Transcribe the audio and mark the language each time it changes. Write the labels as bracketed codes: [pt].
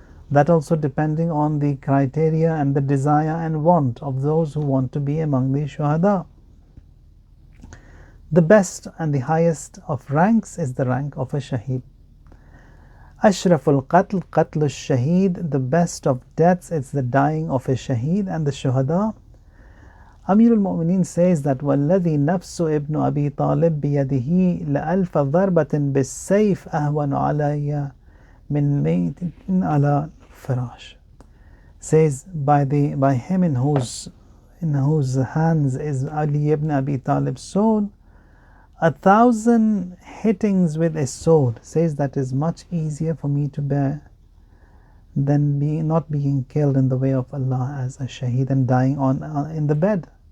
[en] That also depending on the criteria and the desire and want of those who want to be among the Shuhada. The best and the highest of ranks is the rank of a Shaheed. [ar] Ashraful Qatl, Qatl al-Shaheed, [en] the best of deaths, it's the dying of a Shaheed. And the Shuhada, Amir al-Mu'mineen says that [ar] وَالَّذِي نَفْسُ ابْنُ أَبِي طَالِبْ بِيَدِهِ لَأَلْفَ ضَرْبَةٍ بِالسَّيْفِ أَهْوَنُ عَلَيَّ مِنْ مَيْتٍ عَلَى فِرَاشٍ. [en] Says by him in whose hands is Ali ibn Abi Talib's soul, 1,000 hittings with a sword, says that is much easier for me to bear than not being killed in the way of Allah as a shaheed and dying in the bed.